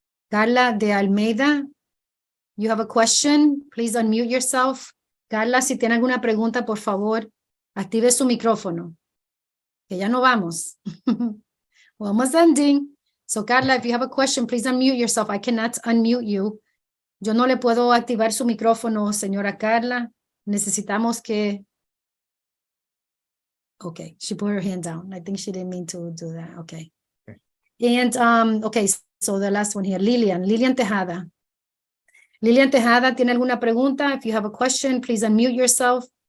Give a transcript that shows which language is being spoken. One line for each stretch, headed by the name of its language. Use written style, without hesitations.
English: Carla de Almeida, you have a question? Please unmute yourself.
Spanish: Carla, si tiene alguna pregunta, por favor, active su micrófono. Que ya no vamos.
English: We're almost ending. So, Carla, if you have a question, please unmute yourself. I cannot unmute you.
Spanish: Yo no le puedo activar su micrófono, señora Carla. Necesitamos que...
English: Okay, she put her hand down. I think she didn't mean to do that. Okay. And, okay, so the last one here, Lilian Tejada.
Spanish: Lilian Tejada, ¿tiene alguna pregunta?
English: If you have a question, please unmute yourself.